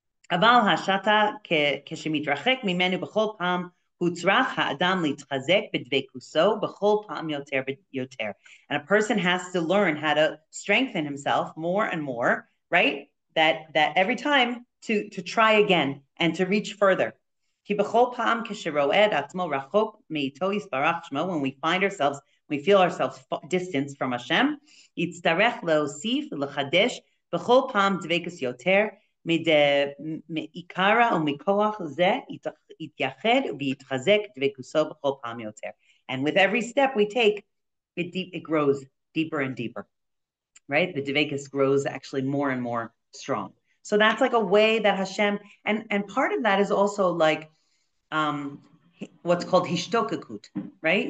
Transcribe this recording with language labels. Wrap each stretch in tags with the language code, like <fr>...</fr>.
<he>אבל השתה כשמתרחק ממנו בכל פעם, הוא צריך האדם להתחזק בדבקותו בכל פעם יותר ויותר.</he> <en>And a person has to learn how to strengthen himself more and more, right? That every time to try again and to reach further.</en> <he>כי בכל פעם כשרואה את עצמו רחוק מאיתו יתברך שמו,</he> <en>when we feel ourselves distance from Hashem,</en> <he>יצטרך להוסיף ולחדש בכל פעם דבקות יותר, מעיקרא ומכוח זה יתייחד ויתחזק דבקותו בכל פעם יותר.</he> <en>And with every step we take, it grows deeper and deeper, right? The dvekus grows actually more and more strong. So that's like a way that Hashem, and part of that is also like what's called hishtokakut, right?</en>